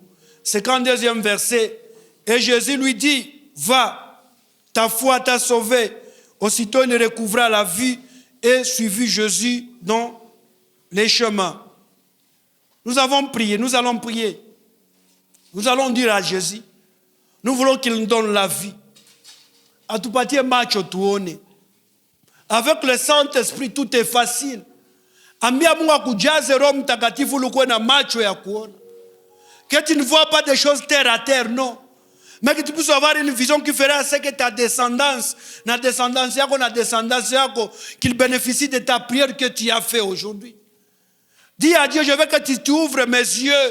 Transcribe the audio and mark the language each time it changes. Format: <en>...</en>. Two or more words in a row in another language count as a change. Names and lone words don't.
<fr>52e verset. Et Jésus lui dit, va. Ta foi t'a sauvé. Aussitôt, il recouvra la vue et suivit Jésus dans les chemins. Nous avons prié, nous allons prier. Nous allons dire à Jésus, nous voulons qu'il nous donne la vie.</fr> <sw>Atupatie macho tuone.</sw> <fr>Avec le Saint-Esprit, tout est facile.</fr> <sw>Ambia Mungu akujaze Roho Mtakatifu lukuwe na macho ya kuona.</sw> <fr>Que tu ne vois pas des choses terre à terre, non. Mais que tu puisses avoir une vision qui fera ce que ta descendance, qu'il bénéficie de ta prière que tu as fait aujourd'hui. Dis à Dieu, je veux que tu ouvres mes yeux.</fr>